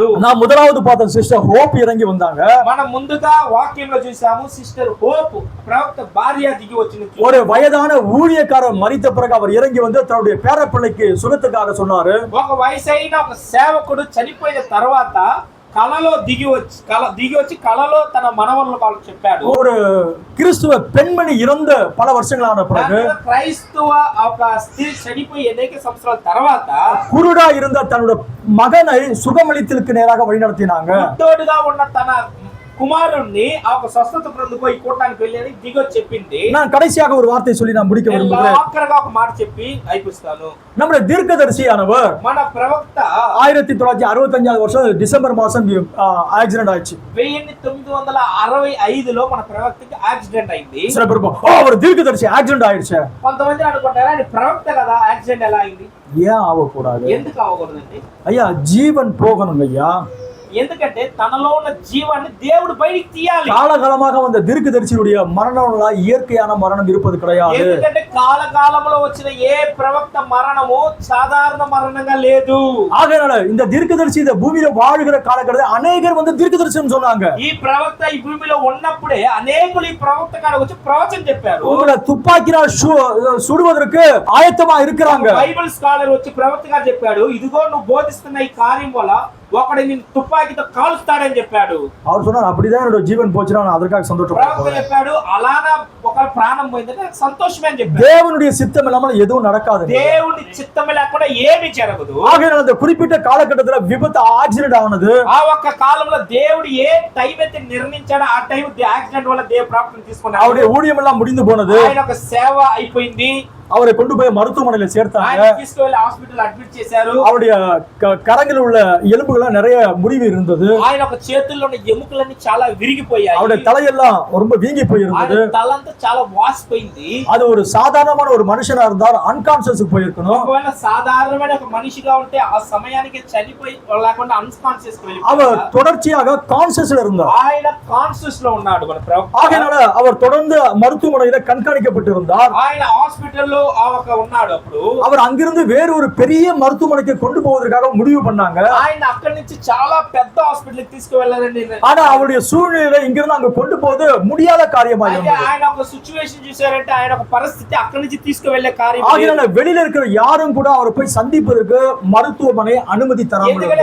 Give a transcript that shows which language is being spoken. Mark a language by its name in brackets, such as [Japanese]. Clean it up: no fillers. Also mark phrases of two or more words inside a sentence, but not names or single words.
[Tamil] நான் முதலாவது பார்த்த சிஸ்டர் ஹோப் இறங்கி வந்தாங்க. [Telugu] మనం ముందుగా వాక్యంలో చూసాము సిస్టర్ హోప్ ప్రవక్త భార్య దిగి వచ్చిన [Tamil] ஒரு వయதான ஊழியக்காரர் மரித்த பிறகு அவர் இறங்கி வந்து தன்னுடைய பேரப்பிள்ளைக்கு சுகத்துக்காக சொன்னாரு. [Telugu] ఒక వయసైన ఒక సేవకుడు చనిపోయిన తర్వాత కలలో దిగి వచ్చి కలలో తన మనవరులకు వాళ్ళకి చెప్పాడు. [Tamil] ஒரு கிறிஸ்துவ பெண்மணி இறந்த பல வருஷங்களான பிறகு [Telugu] క్రైస్తవ ఒక స్త్రీ చనిపోయి అనేక సంవత్సరాల తర్వాత [Tamil] குருடா இருந்த தன்னுடைய மகனை சுகமளித்தலுக்கு நேராக வழிநடத்தினாங்க. [Telugu] తోడుగా ఉన్న తన కుమారుణ్ణి ఆ ఒక స్వస్థత పొందుకోయి కూడడానికి వెళ్ళి దిగొచ్చి చెప్పింది. [Tamil] நான் கடைசியாக ஒரு வார்த்தை சொல்லி நான் முடிக்க விரும்புகிறேன். [Telugu] ఆఖరిగా ఒక మాట చెప్పి అయిపోస్తాను. [Tamil] நம்முடைய தீர்க்கதரிசியானவர் [Telugu] మన ప్రవక్త [Tamil] 1965 வருஷம் டிசம்பர் மாசம் ஆக்சிடென்ட் ஆயிடுச்சு. [Telugu] 1965లో మన ప్రవక్తకి యాక్సిడెంట్ అయింది. [Tamil] சில பேர் அவர் தீர்க்கதரிசி ஆக்சிடென்ட் ஆயிடுச்சு. [Telugu] కొంతమంది అనుకుంటారా ఆయన ప్రవక్త కదా యాక్సిడెంట్ ఎలా అయింది? [Tamil] ஏன் ஆகக்கூடாது? [Telugu] ఎందుకు అవ్వకూడదండి? [Tamil] ஐயா ஜீவன் போகணும் ஐயா. [Telugu] ఎందుకంటే తనలో ఉన్న జీవాన్ని దేవుడు బయటికి తీయాలి. [Tamil] காலகாலமாக வந்த தீர்க்கதரிசியுடைய மரணம் இயற்கையான மரணம் இருப்பது கிடையாது. [Telugu] ఎందుకంటే కాలకాలంలో వచ్చిన ఏ ప్రవక్త మరణము సాధారణ మరణంగా లేదు. [Tamil] ஆகையால இந்த தீர்க்கதரிசி இந்த பூமியில வாழுகிற காலகட்டத்தில் அநேகர் வந்து தீர்க்கதரிசனம் சொன்னாங்க. [Telugu] ఈ ప్రవక్త ఈ భూమిలో ఉన్నప్పుడే అనేకులు ఈ ప్రవక్త కాడకు వచ్చి ప్రవచనం చెప్పారు. [Tamil] உங்களை துப்பாக்கினால் சுடுவதற்கு ஆயத்தமா இருக்கிறாங்க. [English] Bible scholar [Telugu] వచ్చి ప్రవక్త గారు చెప్పాడు, ఇదిగో నువ్వు బోధిస్తున్న ఈ కార్యం వల్ల ఒకడు నిన్ను తుపాకీతో కాలుస్తాడని చెప్పాడు. [Tamil] அவர் சொன்னார் அப்படிதான் என்னோட ஜீவன் போச்சுனா நான் அதற்காக சந்தோஷப்படுறேன். [Telugu] చెప్పాడు అలానా ఒక ప్రాణం పోయిందంటే సంతోషమే అని చెప్పాడు. [Tamil] தேவனுடைய சித்தம் இல்லாம எதுவும் நடக்காது. [Telugu] దేవుని చిత్తం లేకుండా ఏమీ జరగదు. [Tamil] ஆகையால அந்த குறிப்பிட்ட காலகட்டத்துல விபத்து ஆக்சிடென்ட் ஆனது. [Telugu] ఆ ఒక్క కాలంలో దేవుడు ఏ టైం అయితే నిర్ణయించాడో ఆ టైం యాక్సిడెంట్ వల్ల దేవ ప్రాప్తం తీసుకున్నాడు. [Tamil] அவருடைய ஊழியம் எல்லாம் முடிந்து போனது. [Telugu] ఆయన ఒక సేవ అయిపోయింది. [Tamil] அவரை கொண்டு போய் மருத்துவமனையில சேர்த்தாங்க. [Telugu] ఆయన తీసుకెళ్లి [English] hospital admit [Telugu] చేశారు. [Tamil] அவருடைய கரங்களில் உள்ள எலும்புகள் நிறைய முறிவு இருந்தது. [Telugu] ఆయన ఒక చేతుల్లో ఉన్న ఎముకలన్నీ చాలా విరిగిపోయాయి. [Tamil] அவருடைய தலையெல்லாம் ரொம்ப வீங்கி போயிருந்தது. [Telugu] ఆయన తలంతా చాలా వాసిపోయింది. [Tamil] அது ஒரு சாதாரணமான ஒரு மனுஷனா இருந்தால் அன்கான்ஷியஸ்க்கு போயிருக்கணும். [Telugu] ఒకవేళ సాధారణమైన ఒక మనిషిగా ఉంటే ఆ సమయానికి చనిపోయి లేకుండా అన్కాన్షియస్ కి వెళ్ళిపోయాడు. [Tamil] அவர் தொடர்ச்சியாக கான்ஷியஸ்ல இருந்தார். [Telugu] ఆయన కాన్షియస్ లో ఉన్నాడు మన ప్రవక్త. [Tamil] ஆகையால அவர் தொடர்ந்து மருத்துவமனையில கண்காணிக்கப்பட்டிருந்தார். [Telugu] ఆయన హాస్పిటల్లో ఉన్నాడు. అప్పుడు [Tamil] அவர் அங்கிருந்து வேற ஒரு பெரிய மருத்துவமனைக்கு கொண்டு போவதற்காக முடிவு பண்ணாங்க. [Telugu] ఆయన అక్కడి నుంచి చాలా పెద్ద హాస్పిటల్ కి తీసుకువెళ్ళాలండి. [Tamil] ஆனா அவருடைய சூழ்நிலை இங்கிருந்து அங்க கொண்டு போவது முடியாத காரியமா இருந்தது. [Telugu] ఆయన ఒక సిచువేషన్ చూసారంటే ఆయన ఒక పరిస్థితి అక్కడి నుంచి తీసుకువెళ్ళే కార్యం. [Tamil] ஆகையால வெளியில இருக்கிற யாரும் கூட அவரை போய் சந்திப்பதற்கு மருத்துவமனை அனுமதி தராமல் [Telugu] ఎందుకంటే